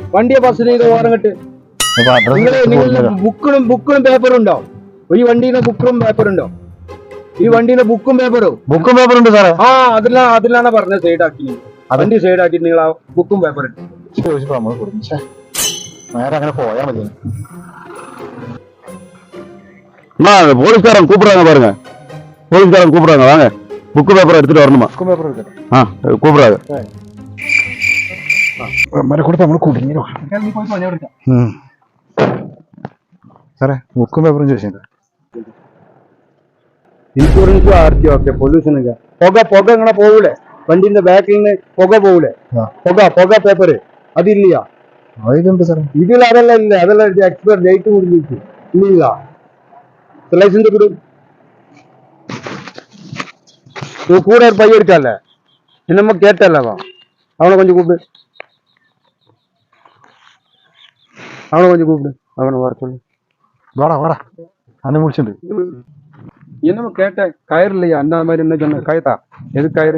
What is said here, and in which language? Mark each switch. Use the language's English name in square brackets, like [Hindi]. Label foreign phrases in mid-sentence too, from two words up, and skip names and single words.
[Malayalam] വണ്ടിയെ ബസ് ചെയ്ത് ഓരം കെട്ട്. ബുക്കും പേപ്പറും ഉണ്ടോ ഈ വണ്ടീന്റെ? ബുക്കും പേപ്പറും ഉണ്ടോ ഈ വണ്ടീന്റെ? ബുക്കും പേപ്പറും ഉണ്ട് സാറേ. ആ അതിലാണ് പറഞ്ഞത് സൈഡാക്കി. വണ്ടി സൈഡാക്കി നിങ്ങൾ ആ ബുക്കും പേപ്പറും നേരെ അങ്ങനെ പോയാ മതി. [Tamil] போலீஸ்காரன் கூப்பிடுறாங்க பாருங்க, போலீஸ்காரன் கூப்பிடுறாங்க, வாங்க [English] book paper [Tamil] எடுத்துட்டு வரணுமா? [Malayalam] ബുക്കും പേപ്പറും എടുക്കട്ടെ. [Tamil] கூப்பிடுறாங்க. [Malayalam] കൊടുത്ത് നമ്മൾ കുടുങ്ങിയോ സാറേ? ബുക്കും പേപ്പറും ചോദിച്ചിട്ടുണ്ട്. ഇൻഷുറൻസ് ആർട്ടി ഒക്കെ പൊല്യൂഷനൊക്കെ പുക ഇങ്ങനെ പോകൂലേ വണ്ടിന്റെ ബാക്കിൽ നിന്ന് പുക പോകൂലേ? പുക പേപ്പർ അതില്ല. അതിലുണ്ട് സാറേ. ഇതിൽ അതെല്ലാം ഇല്ല, അതെല്ലാം [English] expire date [Tamil] முடிஞ்சிச்சு இல்ல. [Malayalam] ലൈസൻസ് കൊടു. [Tamil] கூட ஒரு பையன் இருக்கால, என்னமோ கேட்டல, அவனை கொஞ்சம் கூப்பிடு, அவனை வர சொல்லு. வாடா வாடா, அண்ணன் முடிச்சுட்டு. என்னமோ கேட்ட கயிறு இல்லையா? அந்த மாதிரி என்ன சொன்ன? கயிறா? எது கயிறு?